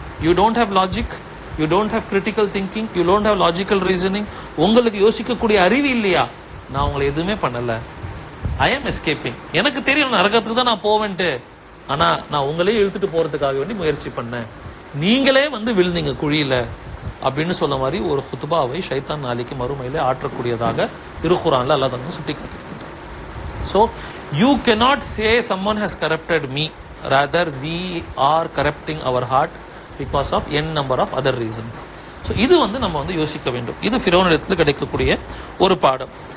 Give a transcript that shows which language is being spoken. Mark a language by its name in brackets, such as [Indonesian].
[English] you don't have logic, you don't have critical thinking, you don't have logical reasoning, [Tamil] உங்களுக்கு யோசிக்கக்கூடிய அறிவு இல்லையா, நான் உங்களை எதுவுமே பண்ணல, [English] I am escaping. [Tamil] எனக்கு தெரியும் நரகத்துக்கு தான் நான் போவேன்ட்டு, ஆனா நான் உங்களே இழுத்துட்டு போறதுக்காக வேண்டி முயற்சி பண்ணேன், நீங்களே விழுந்தீங்க குழியில அப்படின்னு சொல்ல மாதிரி ஒரு குத்துபாவை ஷைத்தான் நாளைக்கு மறுமையிலே ஆற்றக்கூடியதாக திருக்குர்ஆன்ல அல்லாஹ் தஆலா சுட்டி காட்டுகின்றார். [English] So you cannot say someone has corrupted me, rather we are corrupting our heart because of n number of other reasons. [Tamil] So இது நம்ம யோசிக்க வேண்டும். இது ஃபிரௌனிடத்தில் கிடைக்கக்கூடிய ஒரு பாடம்.